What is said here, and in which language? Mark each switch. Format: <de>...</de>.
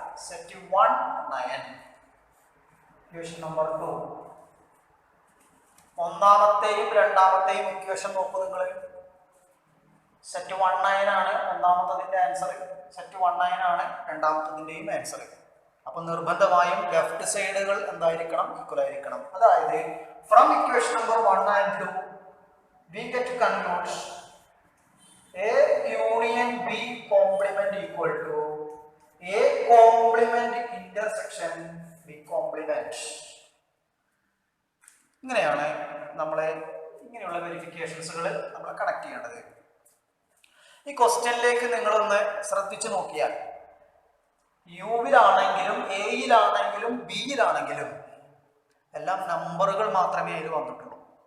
<ml>Set 1, 9. Equation number 2. ഒന്നാമത്തെയും രണ്ടാമത്തെയും equation നോക്കൂ നിങ്ങൾ. സെറ്റ് 1, 9 ആണ് ഒന്നാമത്തതിന്റെ ആൻസർ. സെറ്റ് 1, 9 ആണ് രണ്ടാമത്തതിന്റെയും ആൻസർ. അപ്പൊ നിർബന്ധമായും ലെഫ്റ്റ് സൈഡുകൾ എന്തായിരിക്കണം? ഈക്വൽ ആയിരിക്കണം.</ml> <en>അതായത് from equation number 1 and 2 we get to conclude A union B complement equal to A complement intersection B complement.</en> <ml>ഇങ്ങനെയാണ് നമ്മളെ ഇങ്ങനെയുള്ള വെരിഫിക്കേഷൻസുകൾ നമ്മൾ കണക്ട് ചെയ്യേണ്ടത്. ഈ ക്വസ്റ്റ്യനിലേക്ക് നിങ്ങളൊന്ന് ശ്രദ്ധിച്ചു നോക്കിയാൽ യുവിലാണെങ്കിലും എയിലാണെങ്കിലും ബിയിലാണെങ്കിലും എല്ലാം നമ്പറുകൾ മാത്രമേ അതിൽ വന്നിട്ടുള്ളൂ.</ml>